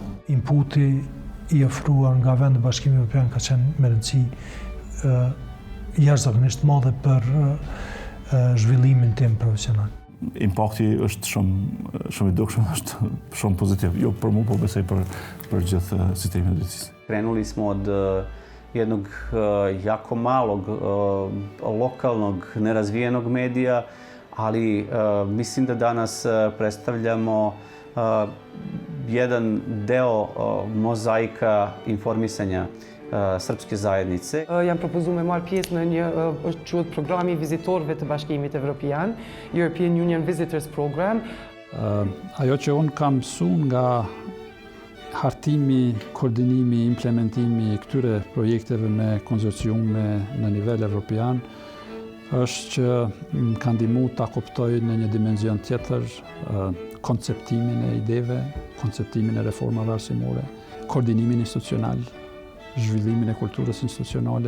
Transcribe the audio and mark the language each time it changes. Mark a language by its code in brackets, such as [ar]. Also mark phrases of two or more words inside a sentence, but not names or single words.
[sq] Inputi i ofruar nga vendi Bashkimi Evropian ka qenë me rëndësi jashtëzakonisht madhe për zhvillimin tim profesional. Impakti është shumë i dukshëm, është shumë pozitiv. Jo për mua, po besoj për gjithë sistemin e drejtësisë. [sr] Krenuli smo od jednog jako malog lokalnog nerazvijenog medija, ali mislim da danas predstavljamo jedan deo mozaika informisanja srpske zajednice. [sq] Jam propozuar me marr pjesë në një quhet programi i vizitorëve të Bashkimit Evropian, European Union Visitors Program. Ajo që unë kam mësuar nga hartimi, koordinimi, implementimi këtyre projekteve me konsorciume në nivel evropian është që më ka ndihmuar ta kuptoj në një dimension tjetër konceptimin e ideve, konceptimin e reformave arsimore, koordinimin institucional, zhvillimin e kulturës institucionale.